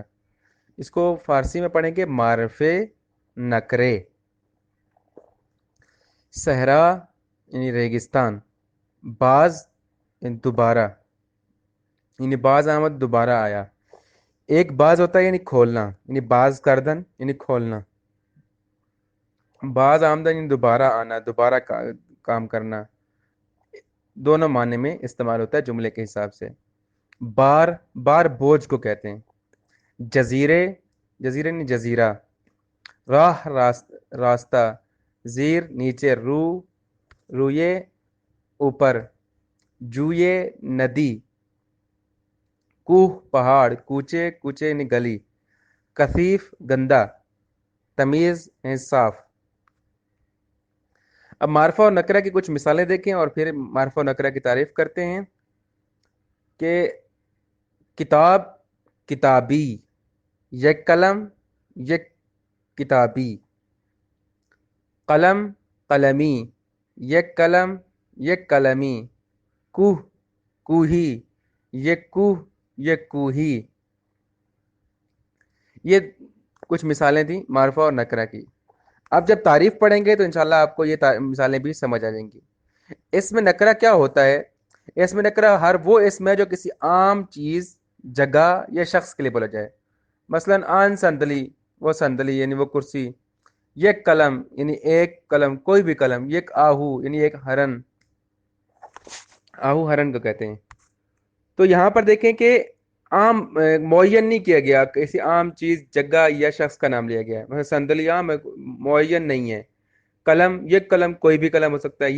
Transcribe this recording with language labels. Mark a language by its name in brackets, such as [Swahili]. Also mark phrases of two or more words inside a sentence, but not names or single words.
[Urdu] اس کو فارسی میں پڑھیں گے معرفے نکرے۔ صحرا یعنی ریگستان، باز یعنی دوبارہ، یعنی [Persian] باز آمد [Urdu] دوبارہ آیا۔ ایک باز ہوتا ہے یعنی کھولنا، یعنی [Persian] باز کردن [Urdu] یعنی کھولنا۔ [Persian] باز آمدن [Urdu] یعنی دوبارہ آنا، دوبارہ کام کرنا۔ دونوں معنی میں استعمال ہوتا ہے جملے کے حساب سے۔ بار، بار بوجھ کو کہتے ہیں۔ جزیرے، جزیرے یعنی جزیرہ۔ راہ، راستہ۔ زیر نیچے، رو، روئے اوپر۔ جوئے ندی۔ کوہ پہاڑ، کوچے، کوچے یعنی گلی۔ کثیف گندا۔ تمیز یعنی صاف۔ اب معرفہ اور نکرہ کی کچھ مثالیں دیکھیں اور پھر معرفہ اور نکرہ کی تعریف کرتے ہیں کہ کتاب، کتابی۔ [Persian] یک قلم، یک کتابی۔ قلم، قلمی۔ یک قلم، یک قلمی۔ کوہ، کوہی۔ یک کوہ، یک کوہی۔ [Urdu] یہ کچھ مثالیں تھیں معرفہ اور نکرہ کی۔ اب جب تعریف پڑھیں گے تو انشاءاللہ آپ کو یہ مثالیں بھی سمجھ آ جائیں گی۔ اس میں نکرہ کیا ہوتا ہے؟ اس میں نکرہ ہر وہ اسم ہے جو کسی عام چیز، جگہ یا شخص کے لیے بولا جائے۔ مثلا [Persian] آن صندلی، [Urdu] وہ صندلی یعنی وہ کرسی۔ [Persian] یک قلم [Urdu] یعنی ایک قلم، کوئی بھی قلم۔ [Persian] یک آہو [Urdu] یعنی ایک ہرن، آہو ہرن کو کہتے ہیں۔ تو یہاں پر دیکھیں کہ عام معین نہیں کیا گیا، کسی عام چیز، جگہ یا شخص کا نام لیا گیا ہے۔ مثلا صندلی عام معین نہیں ہے۔ قلم، [Persian] یک قلم [Urdu] کوئی بھی قلم ہو سکتا ہے۔